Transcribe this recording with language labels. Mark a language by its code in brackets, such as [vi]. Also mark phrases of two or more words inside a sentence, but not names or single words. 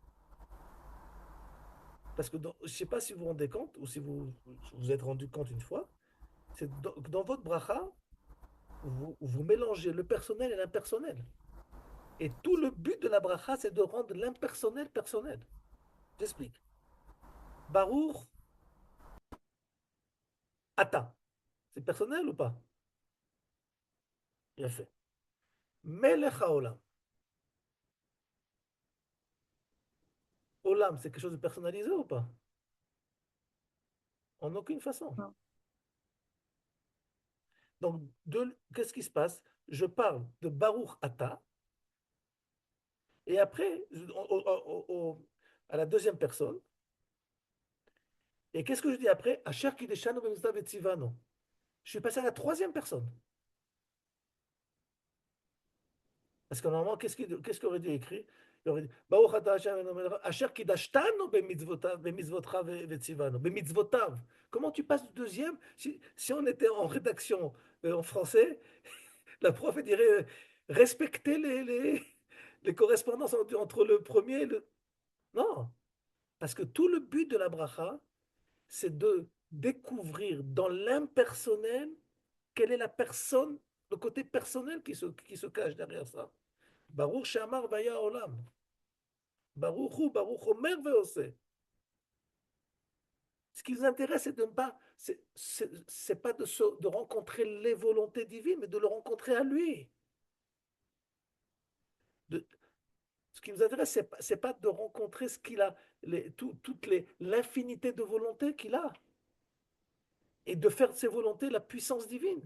[fr] Parce que je ne sais pas si vous vous rendez compte ou si vous êtes rendu compte une fois, c'est dans votre bracha, vous mélangez le personnel et l'impersonnel. Et tout le but de la bracha, c'est de rendre l'impersonnel personnel. J'explique. [he] ברוך אתה. [fr] C'est personnel ou pas? Bien fait. [he] מלך העולם. [fr] Olam, c'est quelque chose de personnalisé ou pas? En aucune façon. Non. Donc, qu'est-ce qui se passe? Je parle de [he] ברוך אתה, [fr] et après, à la deuxième personne, et qu'est-ce que je dis après? [he] אשר קדשנו במצוה וצונו. [fr] Je suis passé à la troisième personne. Parce que normalement, qu'est-ce qu'il aurait dû écrire? Il aurait dit [he] ברוך אתה השם אלוהינו מלך אשר קדשתנו במצוותיו וצונו. במצוותיו. [fr] Comment tu passes du deuxième? Si on était en rédaction en français, la prof elle dirait respecter les correspondances entre le premier et le. Non, parce que tout le but de la bracha, c'est de découvrir dans l'impersonnel quelle est la personne, le côté personnel qui se cache derrière ça. [he] ברוך שאמר והיה עולם. ברוך הוא, ברוך אומר ועושה. [fr] Ce qui nous intéresse, c'est de ne pas, c'est pas de rencontrer les volontés divines, mais de le rencontrer à lui. De, ce qui nous intéresse, c'est pas de rencontrer ce qu'il a, l'infinité de volontés qu'il a, et de faire de ses volontés la puissance divine.